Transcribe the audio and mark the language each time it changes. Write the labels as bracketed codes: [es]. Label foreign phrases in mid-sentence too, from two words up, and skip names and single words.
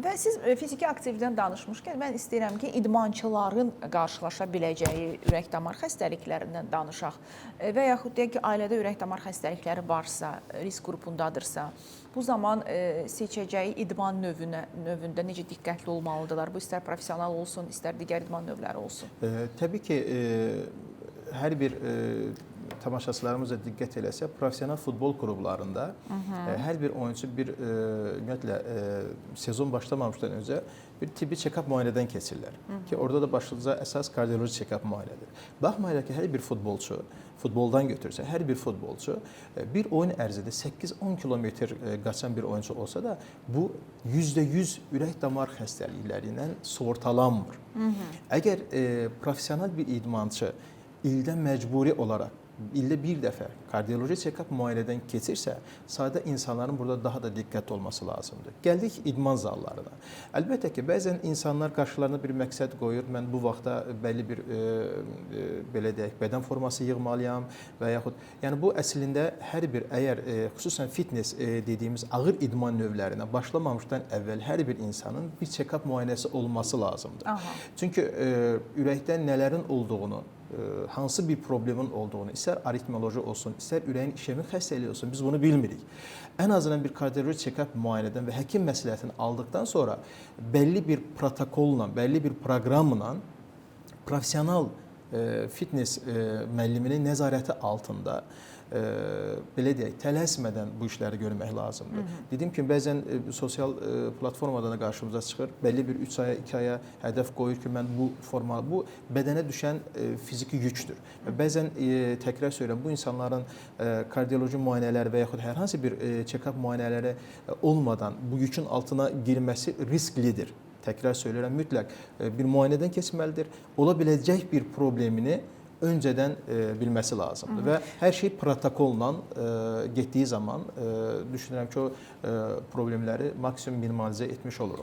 [az] Və siz fiziki aktivdən danışmışkən mən istəyirəm ki, idmançıların qarşılaşa biləcəyi ürək-damar xəstəliklərindən danışaq və yaxud deyək ki, ailədə ürək-damar xəstəlikləri varsa, risk qrupundadırsa, bu zaman seçəcəyi idman növündə necə diqqətli olmalıdırlar? Bu istər professional olsun, istər digər idman növləri olsun. Təbii ki, hər bir tamaşaçılarımız da diqqət eləsə, professional futbol klublarında hər bir oyuncu bir ümumiyyətlə sezon başlamamışdan öncə bir tibbi check-up müayinədən keçirlər. Ki orada da başlıca əsas kardioloji check-up müayinədir. Baxmayaraq ki, hər bir futbolçu, futboldan götürsə, hər bir futbolçu bir oyun ərzində 8-10 kilometr qaçan bir oyuncu olsa da, bu %100 ürək-damar xəstəliklərindən sığortalanmır. Əgər professional bir idmançı ildə məcburi olaraq ildə bir dəfə kardioloji check-up müayinədən keçirsə, sadə insanların burada daha da diqqətli olması lazımdır. Gəldik idman zallarına. Əlbəttə ki, bəzən insanlar qarşılarına bir məqsəd qoyur. Mən bu vaxtda bəlli bir belə deyək, bədən forması yığmalıyam və yaxud yəni bu əslində hər bir əgər xüsusən fitness dediyimiz ağır idman növlərinə başlamamışdan əvvəl hər bir insanın bir check-up müayinəsi olması lazımdır. Çünki ürəkdə nələrin olduğunu, hansı bir problemin olduğunu, istər aritmoloji olsun, istər ürəyin işemik xəstəliyi olsun, biz bunu bilmirik. Ən azından bir kardioloji check-up müayinədən və həkim məsləhətini aldıqdan sonra bəlli bir protokolla, bəlli bir proqramla professional fitness müəlliminin nəzarəti altında belə deyək, tələsmədən bu işləri görmək lazımdır. Dediyim kimi, bəzən sosial platformadan da qarşımıza çıxır. Bəlli bir 3 aya, 2 aya hədəf qoyur ki, mən bu formalı, bu bədənə düşən fiziki yükdür. Və bəzən təkrar söyləyirəm, bu insanların kardioloji müayinələri və yaxud hər hansı bir check-up müayinələri olmadan bu yükün altına girməsi risklidir. Təkrar söyləyirəm, mütləq bir müayinədən keçməlidir. Ola biləcək bir problemini öncədən bilməsi lazımdır və hər şey protokolla getdiyi zaman düşünürəm ki, o problemləri maksimum minimalizə etmiş oluruq.